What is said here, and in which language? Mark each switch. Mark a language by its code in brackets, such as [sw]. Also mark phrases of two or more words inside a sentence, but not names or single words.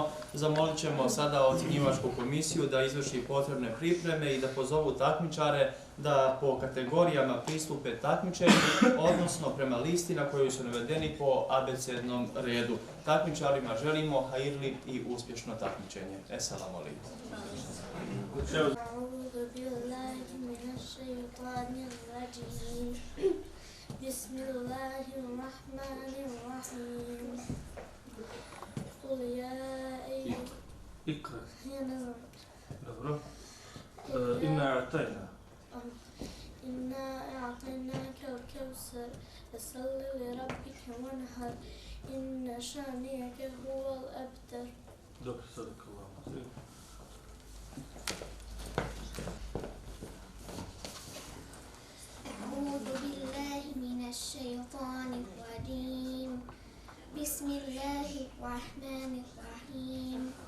[bs] Zamolit ćemo sada ocjenjivačku komisiju da izvrši potrebne pripreme i da pozovu takmičare da po kategorijama pristupe takmičenju, odnosno prema listi na kojoj su navedeni po abecednom redu. Takmičarima želimo hajirli i uspješno takmičenje. [ar] السلام عليكم. بسم الله الرحمن الرحيم. قل يا اقرأ. [bs] Ja ne znam. Dobro. [ar] إنا أعطينا. إنا أعطيناك الكوثر. فصل لربك وانحر إن شانئك هو الأبتر. [bs] Dobro, sadakallahu. [ar] أعوذ بالله من الشيطان الرجيم بسم الله الرحمن الرحيم